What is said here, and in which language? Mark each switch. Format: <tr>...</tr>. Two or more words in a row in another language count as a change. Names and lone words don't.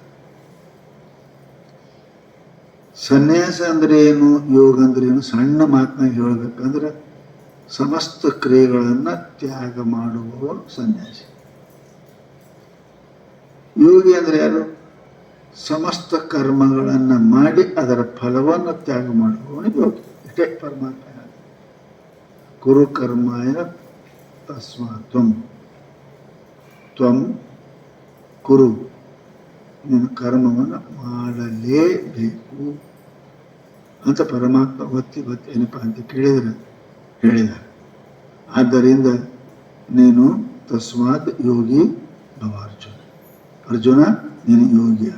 <kn>ಸನ್ಯಾಸ ಅಂದ್ರೆ ಏನು, ಯೋಗ ಅಂದ್ರೆ ಏನು, ಸಣ್ಣ ಮಾತನಾಗ ಹೇಳ್ಬೇಕಂದ್ರೆ ಸಮಸ್ತ ಕ್ರಿಯೆಗಳನ್ನು ತ್ಯಾಗ ಮಾಡುವವರು ಸನ್ಯಾಸಿ. ಯೋಗಿ ಅಂದ್ರೆ ಯಾರು, ಸಮಸ್ತ ಕರ್ಮಗಳನ್ನು ಮಾಡಿ ಅದರ ಫಲವನ್ನು ತ್ಯಾಗ ಮಾಡುವವನು ಯೋಗಿ. ಇಷ್ಟೇ ಪರಮಾತ್ಮ.</kn> <sa>ಕುರು ಕರ್ಮಾಯ ತಸ್ಮಾತ್ ತ್ವಂ ತ್ವಂ ಕುರು,</sa> <kn>ನೀನು ಕರ್ಮವನ್ನು ಮಾಡಲೇಬೇಕು ಅಂತ ಪರಮಾತ್ಮ ಒತ್ತಿ ಏನಪ್ಪ ಅಂತ ಹೇಳಿದ. ಆದ್ದರಿಂದ ನೀನು</kn> <sa>ತಸ್ಮಾತ್ ಯೋಗಿ ಭವ ಅರ್ಜುನ.</sa> <kn>ಅರ್ಜುನ ನೀನು ಯೋಗಿಯ.</kn>